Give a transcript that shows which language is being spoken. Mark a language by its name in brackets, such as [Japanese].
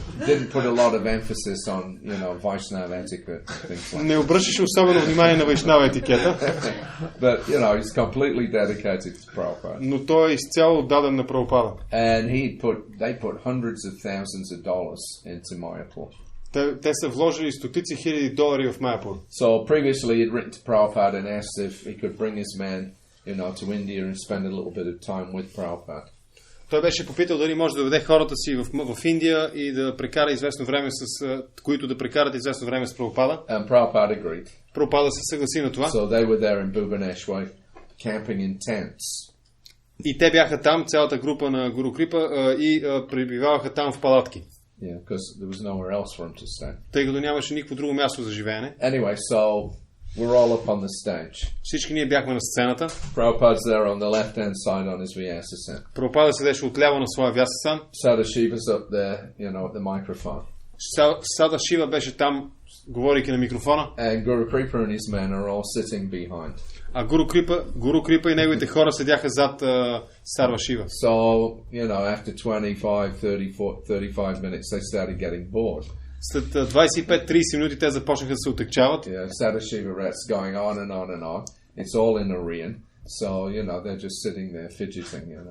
[English] Didn't put a lot of emphasis on, Vaishnava etiquette and things like that. [Bulgarian] Не обръщаше особено внимание на вайшнава етикета. [English] But, he's completely dedicated to Prabhupada. [Bulgarian] Но той е изцяло отдаден на Прабхупада. [English] And they put hundreds of thousands of dollars into Mayapur. [Bulgarian] Те са вложили стотици хиляди долари в Майапур. [English] So previously he'd written to Prabhupada and asked if he could bring his men, to India and spend a little bit of time with Prabhupada. [Bulgarian] Той беше попитал дали може да доведе хората си в Индия и да прекара известно време които да прекарат известно време с Прабхупада. [English] And Prabhupada agreed. [Bulgarian] Прабхупада се съгласи на това. [English] So they were there in Bhubaneswar, camping in tents. [Bulgarian] И те бяха там, цялата група на Гуру Крипа, и пребиваваха там в палатки. [English] Yeah, because there was nowhere else for him to stay. [Bulgarian] Тъй като нямаше никакво друго място за живеене. [English] Anyway, so we're all up on the stage. [Bulgarian] Всички ние бяхме на сцената. [English] Prabhupada's there on the left-hand side on his Vyasasana. [Bulgarian] Прабхупада седеше отляво на своя Vyasasana. [English] Sadashiva's up there, at the microphone. [Bulgarian] Сада Шива беше там, говорейки на микрофона. [English] And Guru Kripa and his men are all sitting behind. [Bulgarian] А Гуру Крипа и неговите хора седяха зад Сарва Шива. [English] So, after 25, 35 minutes, they started getting bored. [Bulgarian] След 25-30 минути те започнаха да се отекчават. [English] Yeah, Sadashiva Rat's going on and on and on. It's all in Aryan. So, they're just sitting there fidgeting,